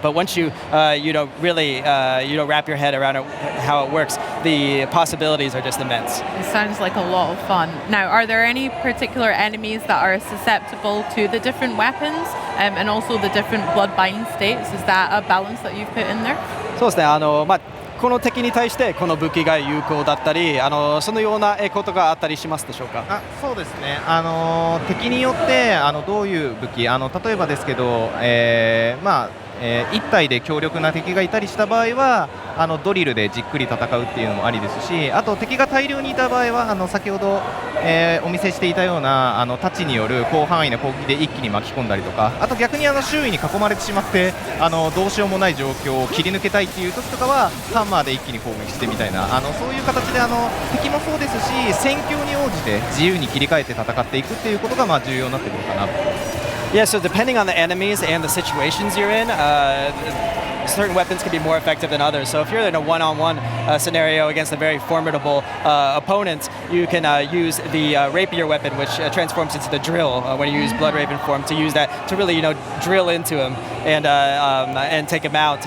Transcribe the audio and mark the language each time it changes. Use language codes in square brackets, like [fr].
[en] But once you really wrap your head around how it works, the possibilities are just immense. It sounds like a lot of fun. Now, are there any particular enemies that are susceptible to the different weapons and also the different bloodbind states? Is that a balance that you've put in there? [ja] そうですね。この敵に対してこの武器が有効だったり、そのようなことがあったりしますでしょうか。そうですね。敵によってどういう武器、例えばですけど、1体で強力な敵がいたりした場合はドリルでじっくり戦うっていうのもありですし、あと敵が大量にいた場合は先ほど、お見せしていたような太刀による広範囲な攻撃で一気に巻き込んだりとか、あと逆に周囲に囲まれてしまってどうしようもない状況を切り抜けたいっていう時とかはハンマーで一気に攻撃してみたいなそういう形で敵もそうですし戦況に応じて自由に切り替えて戦っていくっていうことが重要になってくるかなと。 [en] Yeah, so depending on the enemies and the situations you're in, certain weapons can be more effective than others. So if you're in a one-on-one scenario against a very formidable opponent, you can use the rapier weapon, which transforms into the drill when you use Blood Raven form, to use that to really, drill into him and take him out.